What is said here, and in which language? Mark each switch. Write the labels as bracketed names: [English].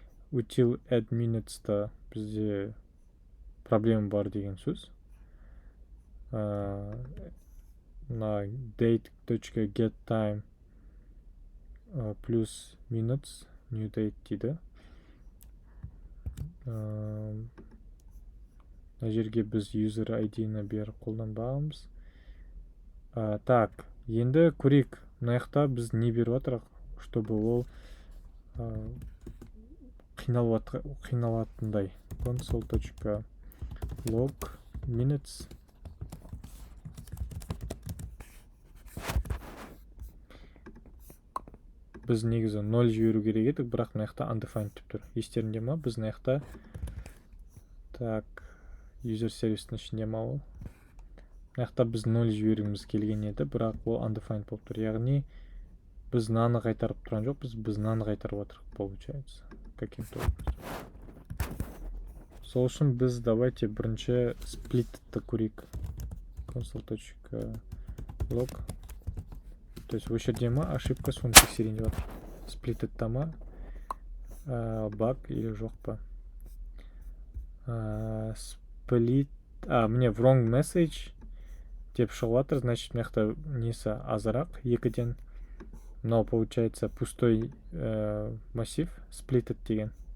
[Kazakh] Util add minutes-та бізде проблема бар деген сөз. [English] На date.getTime плюс minutes new date дейді. [Kazakh] Мына жерге біз user ID-ні бері қолданбағанбыз. Так, енді көрейік. Мына жақта біз не беріп жатырық, чтобы ол қиналатындай. [English] console.log minutes. [Kazakh] Біз негізі 0 жіберу керек едік, бірақ мына жақта undefined деп тұр. Естерінде ма? Біз мына жақта так, user сервистің ішінде ма ол? Мына жақта біз 0 жібергіміз келген еді, бірақ ол undefined болып тұр. Яғни біз наны қайтарып тұрған жоқ, біз наны қайтарып отырық, [Russian] получается. Каким-то образом. [Kazakh] Сол үшін біз давайте бірінші split'ті көрейік. [English] console.log. [Russian] То есть [Kazakh] осы жерде ма ошибка, соны тексерейін деп жатыр. Split'та ма баг или жоқ па? Split, мне wrong message деп шығып жатыр, значит мына жақта несі азырақ, екіден. [Russian] Мынау получается пустой массив, splitted деген.